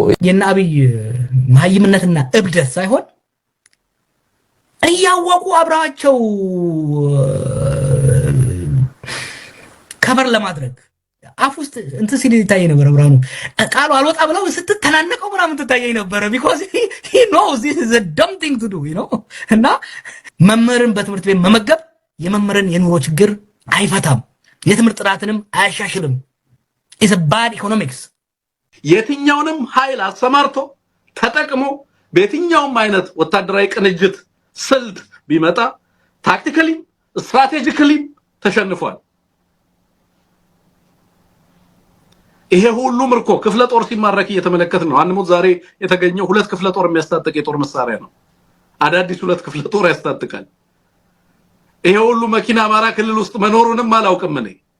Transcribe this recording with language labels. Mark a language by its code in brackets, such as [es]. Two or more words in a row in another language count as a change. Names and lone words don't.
[am] የና አብይ መሀይምነትና እብደት ሳይሆን እያወቁ አብራቸው ከበር ለማድረግ አፍ ውስጥ እንትን ሲል ይታይ ነበር። ብርሃኑ ቃሉ አልወጣ ብለው ስትተናነቀው ምናምን ትታየኝ ነበር። [en] because he knows this is a dumb thing to do, you know። [am] እና መምህርን በትምህርት ቤት መመገብ የመምህርን የኑሮ ችግር አይፈታም፣ የትምህርት ጥራትንም አያሻሽልም። [en] is a bad economics። [am] የትኛውንም ኃይል አሰማርቶ ተጠቅሞ በየትኛውም አይነት ወታደራዊ ቅንጅት ስልት ቢመጣ [en] tactically strategically [am] ተሸንፏል። ይሄ ሁሉ ምርኮ ክፍለ ጦር ሲማረክ እየተመለከትን ነው። አንሞት ዛሬ የተገኘው 2 ክፍለ ጦር የሚያስታጥቅ የጦር መሳሪያ ነው። አዳዲስ 2 ክፍለ ጦር ያስታጥቃል። ይሄ ሁሉ መኪና አማራ ክልል ውስጥ መኖሩንም አላውቅም እኔ።